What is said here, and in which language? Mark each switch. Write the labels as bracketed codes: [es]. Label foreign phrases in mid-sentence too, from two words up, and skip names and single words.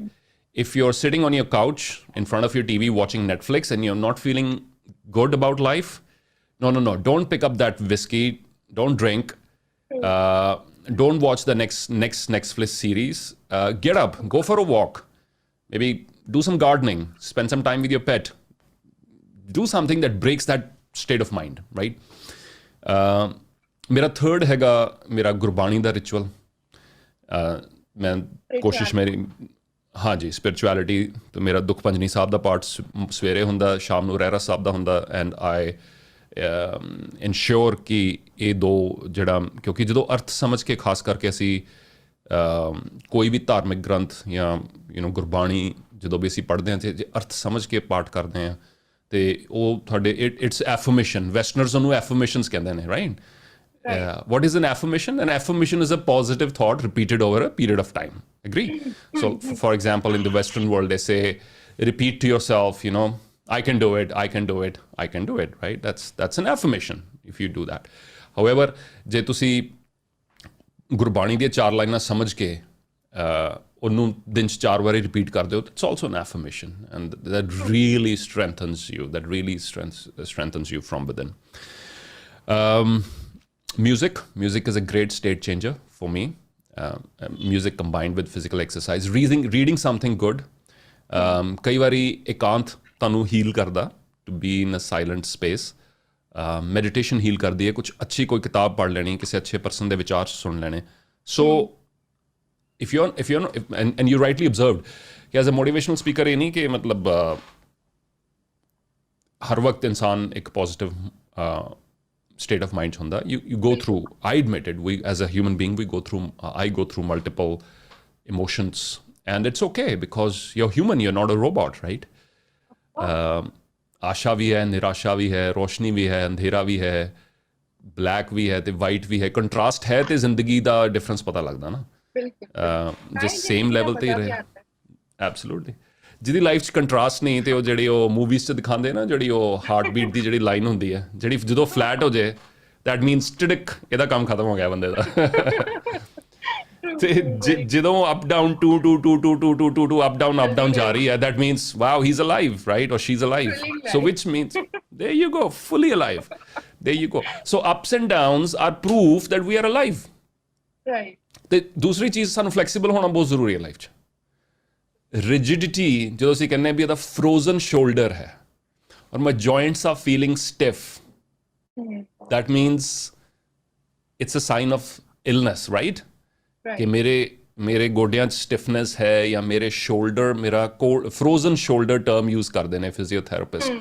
[en] If you're sitting on your couch in front of your TV watching Netflix and you're not feeling good about life, no, don't pick up that whiskey, don't drink, don't watch the next Netflix series. Get up, go for a walk, maybe do some gardening, spend some time with your pet, do something that breaks that state of mind, right? [pa] ਮੇਰਾ ਥਰਡ ਹੈਗਾ ਮੇਰਾ ਗੁਰਬਾਣੀ ਦਾ ਰਿਚੁਅਲ। ਮੈਂ ਕੋਸ਼ਿਸ਼ ਮੇਰੀ, ਹਾਂਜੀ, ਸਪਿਰਿਚੁਅਲਿਟੀ। ਤੇ ਮੇਰਾ ਦੁੱਖ ਪੰਜਨੀ ਸਾਹਿਬ ਦਾ ਪਾਠ ਸਵੇਰੇ ਹੁੰਦਾ, ਸ਼ਾਮ ਨੂੰ ਰਹਿਰਾਸ ਸਾਹਿਬ ਦਾ ਹੁੰਦਾ। [en] and I ensure [pa] ਕਿ ਇਹ ਦੋ ਜਿਹੜਾ, ਕਿਉਂਕਿ ਜਦੋਂ ਅਰਥ ਸਮਝ ਕੇ, ਖਾਸ ਕਰਕੇ ਅਸੀਂ ਕੋਈ ਵੀ ਧਾਰਮਿਕ ਗ੍ਰੰਥ ਜਾਂ ਗੁਰਬਾਣੀ ਜਦੋਂ ਵੀ ਅਸੀਂ ਪੜ੍ਹਦੇ ਹਾਂ, ਤੇ ਜੇ ਅਰਥ ਸਮਝ ਕੇ ਪਾਠ ਕਰਦੇ ਹਾਂ, ਤੇ ਉਹ ਤੁਹਾਡੇ [en] it's affirmation. [pa] ਵੈਸਟਰਨਰਸ ਉਹਨੂੰ ਐਫਰਮੇਸ਼ਨਸ ਕਹਿੰਦੇ ਨੇ, ਰਾਈਟ? [en] What is an affirmation? An affirmation is a positive thought repeated over a period of time. Agree? So, for example, in the Western world, they say, repeat to yourself, I can do it, I can do it, I can do it, right? That's an affirmation if you do that. However, [pa] ਜੇ ਤੁਸੀਂ ਗੁਰਬਾਣੀ ਦੀਆਂ 4 ਲਾਈਨਾਂ ਸਮਝ ਕੇ ਉਹਨੂੰ ਦਿਨ 'ਚ 4 ਵਾਰੀ ਰਿਪੀਟ ਕਰਦੇ ਹੋ, [en] it's also an affirmation, and that really strengthens you, that really strengthens you from within. Music is a great state changer for me. Music combined with physical exercise, reading something good. [pa] ਕਈ ਵਾਰੀ ਇਕਾਂਤ ਤੁਹਾਨੂੰ ਹੀਲ ਕਰਦਾ, [en] to be in a silent space. [pa] ਮੈਡੀਟੇਸ਼ਨ ਹੀਲ ਕਰਦੀ ਹੈ, ਕੁਝ ਅੱਛੀ ਕੋਈ ਕਿਤਾਬ ਪੜ੍ਹ ਲੈਣੀ, ਕਿਸੇ ਅੱਛੇ ਪਰਸਨ ਦੇ ਵਿਚਾਰ ਸੁਣ ਲੈਣੇ. [en] ਸੋ if you're not, and you rightly observed कि as a motivational speaker [hi] ये नहीं कि मतलब हर वक्त इंसान एक पॉजिटिव [en] state of mind होंदा. You go through, I admit it, we as a human being we go through, I go through multiple emotions, and it's okay because you're human, you're not a robot, right? [hi] आशा भी है, निराशा भी है, रोशनी भी है, अंधेरा भी है, ब्लैक भी है ते वाइट भी है. कंट्रास्ट है ते जिंदगी का डिफरेंस पता लगता ना. [pa] ਜੇ [en] same level [pa] ਤੇ ਹੀ ਰਹੇ, ਐਬਸੋਲੂਟਲੀ. ਜਿਹਦੀ ਲਾਈਫ 'ਚ ਕੰਟਰਾਸਟ ਨਹੀਂ ਤੇ ਉਹ ਜਿਹੜੀ ਉਹ ਮੂਵੀਜ਼ 'ਚ ਦਿਖਾਉਂਦੇ ਨਾ, ਜਿਹੜੀ ਉਹ [en] heart beat [pa] ਦੀ ਜਿਹੜੀ ਲਾਈਨ ਹੁੰਦੀ ਹੈ, ਜਿਹੜੀ ਜਦੋਂ ਫਲੈਟ ਹੋ ਜਾਏ, [en] that means [pa] ਟਿਡਕ, ਇਹਦਾ ਕੰਮ ਖਤਮ ਹੋ ਗਿਆ ਬੰਦੇ ਦਾ. ਤੇ ਜਦੋਂ [en] up down ਟੂ ਟੂ ਟੂ ਟੂ ਟੂ ਟੂ ਟੂ ਟੂ up down [pa] ਜਾ ਰਹੀ ਹੈ, [en] that means wow he is alive, right, ਔਰ she is alive. so which means there you go, fully alive. There you go. So ups and downs are proof that we are alive. Right. [pa] ਤੇ ਦੂਸਰੀ ਚੀਜ਼, ਸਾਨੂੰ ਫਲੈਕਸੀਬਲ ਹੋਣਾ ਬਹੁਤ ਜ਼ਰੂਰੀ ਹੈ ਲਾਈਫ 'ਚ. ਰਿਜਿਡਿਟੀ, ਜਦੋਂ ਅਸੀਂ ਕਹਿੰਦੇ ਵੀ ਇਹਦਾ [en] frozen shoulder [pa] ਹੈ ਔਰ [en] my joints are feeling stiff, that means it's a sign of illness, right? [pa] ਕਿ ਮੇਰੇ ਗੋਡਿਆਂ 'ਚ ਸਟਿਫਨੈਸ ਹੈ ਜਾਂ ਮੇਰੇ ਸ਼ੋਲਡਰ, ਮੇਰਾ [en] frozen shoulder term use [pa] ਕਰਦੇ ਨੇ ਫਿਜ਼ੀਓਥੈਰੇਪਿਸਟ.